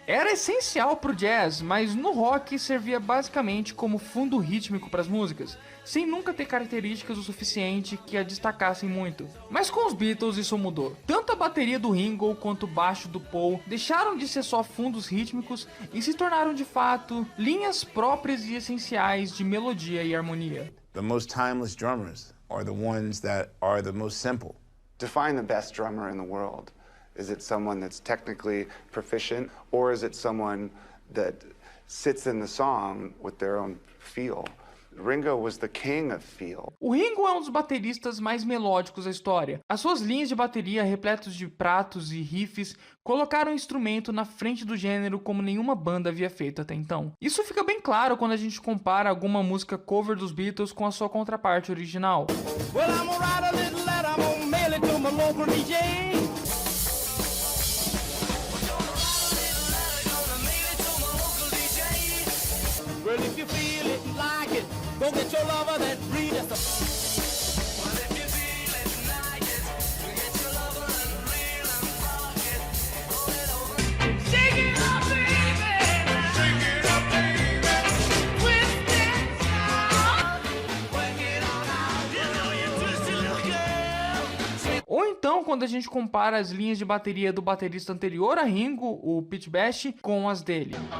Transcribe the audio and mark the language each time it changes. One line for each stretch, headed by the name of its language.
Portuguese: Era essencial pro jazz, mas no rock servia basicamente como fundo rítmico para as músicas, sem nunca ter características o suficiente que a destacassem muito. Mas com os Beatles isso mudou. Tanto a bateria do Ringo quanto o baixo do Paul deixaram de ser só fundos rítmicos e se tornaram de fato linhas próprias e essenciais de melodia e harmonia.
English: The most timeless drummers are the ones that are the most simple. Define the best drummer in the world. Is it someone that's technically proficient, or is it someone that sits in the song with their own feel? Ringo was the king of feel.
Portuguese: O Ringo é um dos bateristas mais melódicos da história. As suas linhas de bateria repletas de pratos e riffs colocaram o instrumento na frente do gênero como nenhuma banda havia feito até então. Isso fica bem claro quando a gente compara alguma música cover dos Beatles com a sua contraparte original.
English: Well, I'm gonna write a little letter, I'm gonna mail it to my local DJ. Well, if you feel it and like it, go get your lover that breed us. Well, if you feel it and like it, go get your lover and reel and rock it. Roll it over. Shake it up, baby. Shake it up, baby. Twist it out. Work it on out. You know you twisty little girl.
Portuguese: Ou então, quando a gente compara as linhas de bateria do baterista anterior a Ringo, o Pete Best, com as dele.